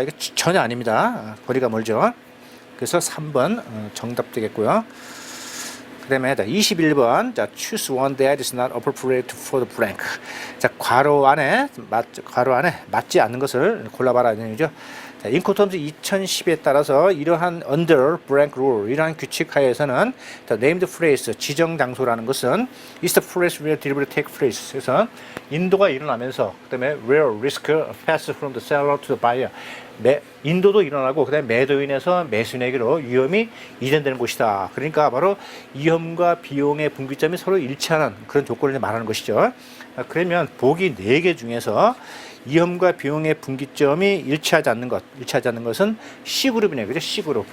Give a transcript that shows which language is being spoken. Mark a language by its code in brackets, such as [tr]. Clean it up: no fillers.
[ko] 이거 전혀 아닙니다. 거리가 멀죠. 그래서 3번 정답 되겠고요. 그 다음에 21번 자, [en] choose one that is not appropriate for the blank. [ko] 자, 괄호 안에 맞지 않는 것을 골라봐라 이런 얘기죠. 자, 인코텀즈 2010에 따라서 이러한 [en] under blank rule [ko] 이러한 규칙 하에서는 [en] named phrase [ko] 지정 장소라는 것은 [en] is the place where delivery take place. [ko] 그래서 인도가 일어나면서 그다음에 [en] where risk pass from the seller to the buyer [ko] 인도도 일어나고 그다음에 매도인에서 매수인에게로 위험이 이전되는 곳이다. 그러니까 바로 위험과 비용의 분기점이 서로 일치하는 그런 조건을 말하는 것이죠. 그러면 보기 4개 중에서 위험과 비용의 분기점이 일치하지 않는 것은 C그룹이네요. 그죠? C그룹.